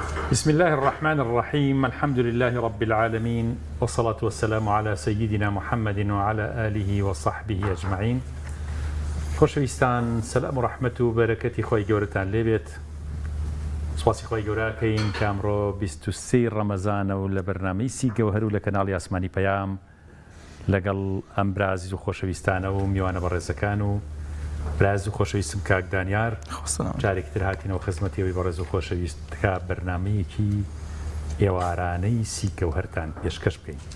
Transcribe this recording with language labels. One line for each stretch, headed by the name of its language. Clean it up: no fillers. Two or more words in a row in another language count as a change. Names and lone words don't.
Arabic: بسم الله الرحمن الرحيم. الحمد لله رب العالمين، والصلاة والسلام على سيدنا محمد وعلى آله وصحبه أجمعين.
Central Kurdish: خۆشەویستان، سەلام و ڕەحمەت و بەرەکەتی خۆی گەورەتان لێبێت. سواسی خۆی گەورەکەین کە ئەمڕۆ 23 ڕەمەزانە و لە بەرنامەی سی گەوهەر و لە کەناڵی ئاسمانی پەیام لەگەڵ ئەم برازیز و خۆشەویستانە و میوانە بەڕێزەکان و براز و خۆشەویستم کاک دانیار جارێکی تر هاتینەوە خزمەتیەوەی بەڕێز و خۆشەویست تکا بەرنامەیەکی ئێوارانەی سی گەوهەرتان پێشکەش بکەین.